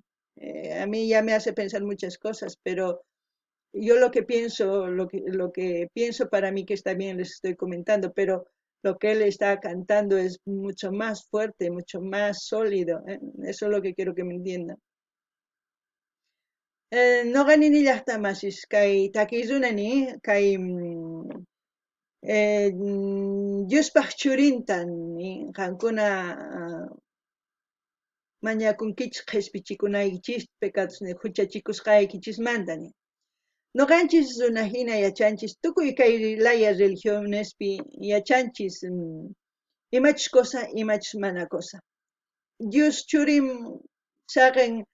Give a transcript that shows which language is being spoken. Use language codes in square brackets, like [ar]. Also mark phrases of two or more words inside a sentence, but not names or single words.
[es] A mí ya me hace pensar muchas cosas, pero yo lo que pienso, lo que pienso para mí que está bien les estoy comentando, pero lo que él está cantando es mucho más fuerte, mucho más sólido. Eso es lo que quiero que me entiendan. [qu] Noqa nini llaqtamasish kay takiykunani kay Diospaq churinta qankuna mañakunkichis qhispichikunaykichis pekados huchachikusqaykichismanta noqanchis runa hina yachanchis tukuy kay laya religionespi yachanchis imachus cosa imachus mana cosa Dios churin saqen